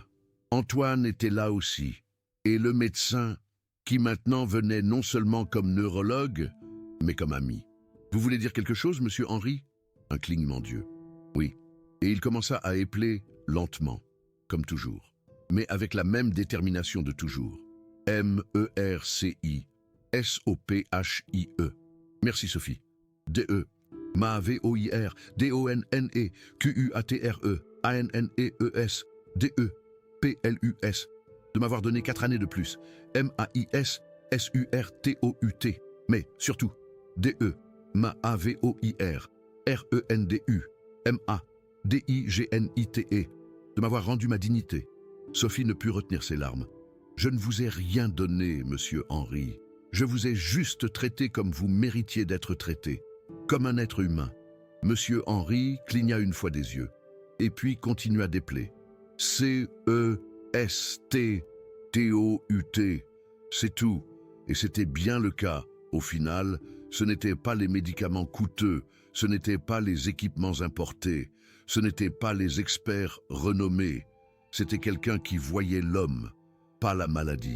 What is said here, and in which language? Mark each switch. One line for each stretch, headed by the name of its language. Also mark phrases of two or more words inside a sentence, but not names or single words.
French: Antoine était là aussi, et le médecin, qui maintenant venait non seulement comme neurologue, mais comme ami. « Vous voulez dire quelque chose, Monsieur Henry ?» Un clignement d'yeux. « Oui. » Et il commença à épeler lentement, comme toujours, mais avec la même détermination de toujours. M-E-R-C-I. S-O-P-H-I-E. Merci Sophie. D-E. Ma-V-O-I-R. D-O-N-N-E. Q-U-A-T-R-E. A-N-N-E-E-S. D-E. P-L-U-S. De m'avoir donné 4 années de plus. M-A-I-S. S-U-R-T-O-U-T. Mais surtout, D-E. Ma-A-V-O-I-R. R-E-N-D-U. M-A. D-I-G-N-I-T-E. De m'avoir rendu ma dignité. Sophie ne put retenir ses larmes. Je ne vous ai rien donné, Monsieur Henry. Je vous ai juste traité comme vous méritiez d'être traité, comme un être humain. Monsieur Henry cligna une fois des yeux, et puis continua d'épeler. C-E-S-T-T-O-U-T. C'est tout, et c'était bien le cas. Au final, ce n'étaient pas les médicaments coûteux, ce n'étaient pas les équipements importés, ce n'étaient pas les experts renommés. C'était quelqu'un qui voyait l'homme, pas la maladie.